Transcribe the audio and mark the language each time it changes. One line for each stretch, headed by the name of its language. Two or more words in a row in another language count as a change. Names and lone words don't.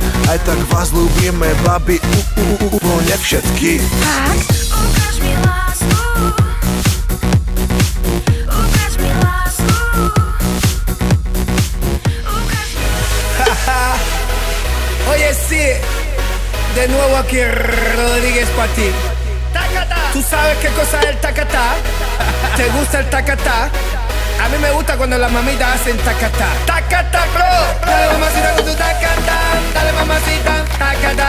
Slovak: Aj tak vás ľúbime, babi, úplne všetky. Ukáž mi lásku, ukáž mi lásku, ukáž mi lásku.
Spanish: Oye, sí, de nuevo aquí Rodríguez para ti. ¿Tú sabes qué cosa es el tacatá? ¿Te gusta el tacatá? A mí me gusta cuando las mamitas hacen tacatá. Tacatá, bro. Dale mamacita con tu tacatá. Dale mamacita, tacatá.